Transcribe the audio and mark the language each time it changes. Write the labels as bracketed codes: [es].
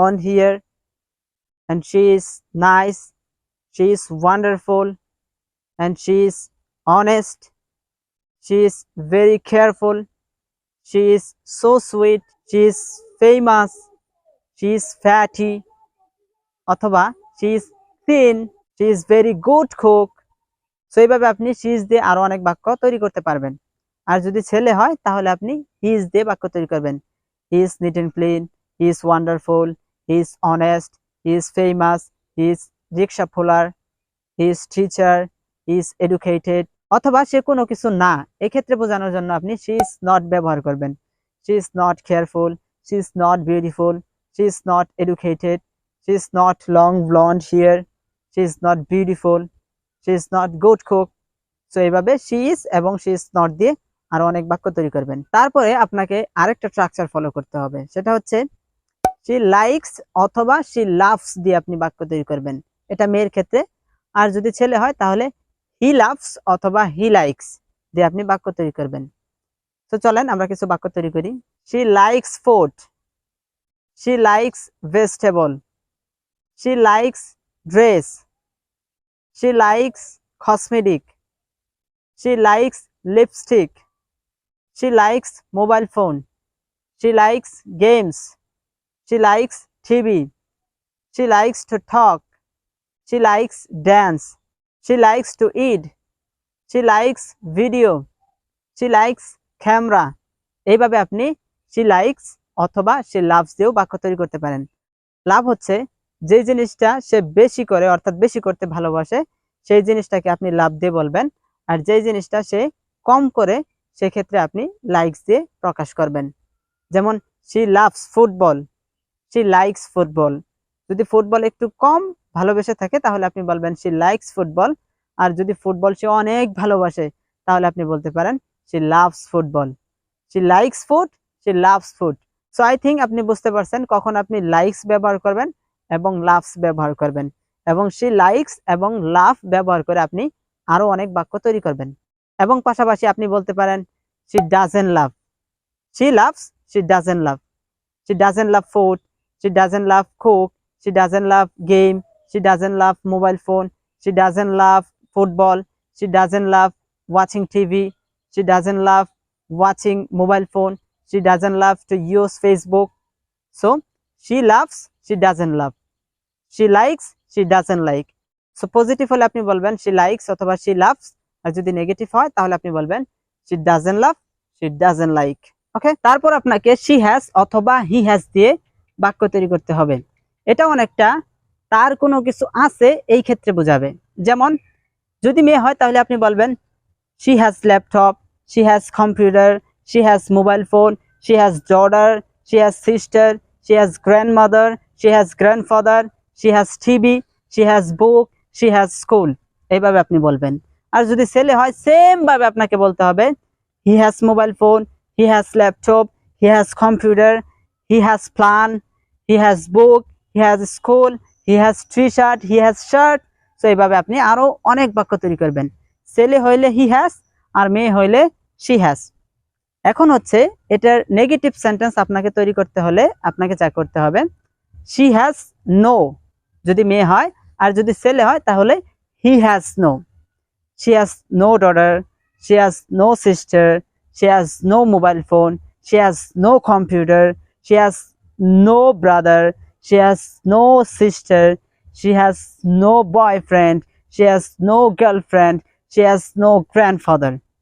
[en] hair, and she is nice, she is wonderful, and she is honest, she is very careful, she is so sweet, she is famous, she is fatty, [bn] অথবা [en] she is thin, she is very good cook. [bn] So এইভাবে আপনি [en] she is [bn] দিয়ে আরো অনেক বাক্য তৈরি করতে পারবেন। আর যদি ছেলে হয় তাহলে আপনি [en] he is [bn] দিয়ে বাক্য তৈরি করবেন। [en] he is neat and clean, he is wonderful, he is honest, he is famous, he is rickshaw puller, he is teacher, he is educated। [bn] অথবা সে কোনো কিছু না, এক্ষেত্রে বোঝানোর জন্য আপনি [en] she is not [bn] ব্যবহার করবেন। [en] she is not careful, she is not beautiful, she is not educated, she is not long blonde hair, she is not beautiful, she is not good cook। [bn] So এইভাবে [en] she is [bn] এবং [en] she is not [bn] দিয়ে আরো অনেক বাক্য তৈরি করবেন। তারপরে আপনাকে আরেকটা স্ট্রাকচার ফলো করতে হবে, সেটা হচ্ছে [en] she likes [bn] অথবা [en] she loves [bn] দিয়ে আপনি বাক্য তৈরি করবেন। এটা মেয়ের ক্ষেত্রে। আর যদি ছেলে হয় তাহলে [en] he loves [bn] অথবা [en] he likes [bn] দিয়ে আপনি বাক্য তৈরি করবেন। তো চলেন আমরা কিছু বাক্য তৈরি করি। [en] she likes food, she likes vegetable, she likes dress, she likes cosmetic, she likes lipstick, she likes mobile phone, she likes games, she likes TV, she likes to talk, she likes dance, she likes to eat, she likes video, she likes camera। [bn] এইভাবে আপনি [en] she likes [bn] অথবা [en] she loves [bn] দিয়েও বাক্য তৈরি করতে পারেন। লাভ হচ্ছে যে জিনিসটা সে বেশি করে, অর্থাৎ বেশি করতে ভালোবাসে, সেই জিনিসটাকে আপনি লাভ দিয়ে বলবেন। আর যে জিনিসটা সে কম করে, সেক্ষেত্রে আপনি লাইকস দিয়ে প্রকাশ করবেন। যেমন [en] she loves football, she likes football। [bn] যদি ফুটবল একটু কম ভালোবেসে থাকে তাহলে আপনি বলবেন [en] she likes football। [bn] আর যদি ফুটবল সে অনেক ভালোবাসে তাহলে আপনি বলতে পারেন [en] she loves football। she likes food, she loves food। [bn] So I think আপনি বুঝতে পারছেন কখন আপনি লাইকস ব্যবহার করবেন এবং লাভস ব্যবহার করবেন, এবং [en] she likes [bn] এবং লাভ ব্যবহার করে আপনি আরো অনেক বাক্য তৈরি করবেন। এবং পাশাপাশি আপনি বলতে পারেন [en] she doesn't love, she loves, she doesn't love, she doesn't love food, she doesn't love cook, she doesn't love game, she doesn't love mobile phone, she doesn't love football, she doesn't love watching TV, she doesn't love watching mobile phone, she doesn't love to use Facebook। So she loves, she doesn't love, she likes, she doesn't like। So [bn] positive হলে আপনি বলবেন [en] she likes [bn] অথবা [en] she loves, [bn] আর যদি negative হয় তাহলে আপনি বলবেন [en] she doesn't love, she doesn't like। [bn] ওকে, তারপর আপনাকে [en] she has [bn] অথবা [en] he has [bn] দিয়ে বাক্য তৈরি করতে হবে। এটা অনেকটা তার কোনো কিছু আছে এই ক্ষেত্রে বোঝাবে। যেমন যদি মেয়ে হয় তাহলে আপনি বলবেন [en] she has laptop, she has computer, she has mobile phone, she has daughter, she has sister, she has grandmother, she has grandfather, she has TV, she has book, she has school, [bn] এইভাবে আপনি বলবেন। আর যদি ছেলে হয় same ভাবে আপনাকে বলতে হবে [en] he has mobile phone, he has laptop, he has computer, he has plan, he has book, he has school, he has t-shirt, he has shirt। [bn] So এইভাবে আপনি আরো অনেক বাক্য তৈরি করবেন। ছেলে হইলে [en] he has [bn] আর মেয়ে হইলে [en] she has। [bn] এখন হচ্ছে এটার নেগেটিভ সেন্টেন্স আপনাকে তৈরি করতে হলে আপনাকে যা করতে হবে [en] she has no [bn] যদি মেয়ে হয়, আর যদি ছেলে হয় তাহলে [en] he has no। she has no daughter, she has no sister, she has no mobile phone, she has no computer, she has no brother, she has no sister, she has no boyfriend, she has no girlfriend, she has no grandfather।